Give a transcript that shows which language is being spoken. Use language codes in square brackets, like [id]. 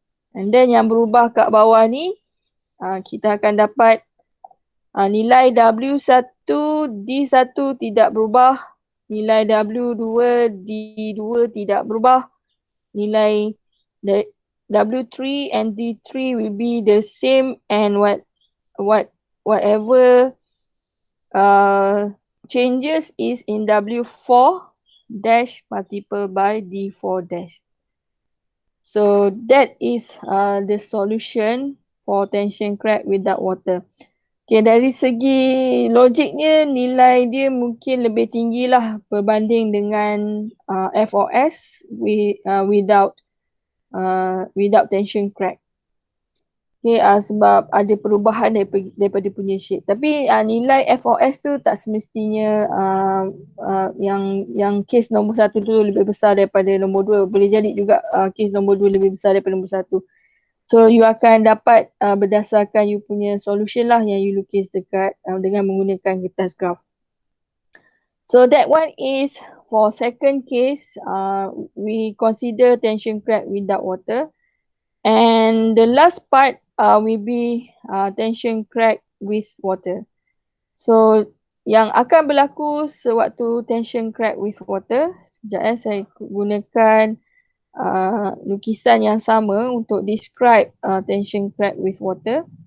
[ms] And then yang berubah kat bawah ni, kita akan dapat nilai W1, D1 tidak berubah, nilai W2, D2 tidak berubah, nilai W3 and D3 [en] will be the same, and whatever changes is in W4 dash multiplied by D4 dash. So that is the solution for tension crack without water. [ms] Okay, dari segi logiknya nilai dia mungkin lebih tinggi lah berbanding dengan FOS without tension crack. Okay, sebab ada perubahan daripada punya shape. Tapi nilai FOS tu tak semestinya yang case nombor 1 tu lebih besar daripada nombor 2. Boleh jadi juga case nombor 2 lebih besar daripada nombor 1. So you akan dapat berdasarkan you punya solution lah yang you lukis dekat dengan menggunakan kertas graph. [en] So that one is for second case, we consider tension crack without water. And the last part will be tension crack with water. [ms] So yang akan berlaku sewaktu tension crack with water, sekejap saya gunakan lukisan yang sama untuk describe tension crack with water.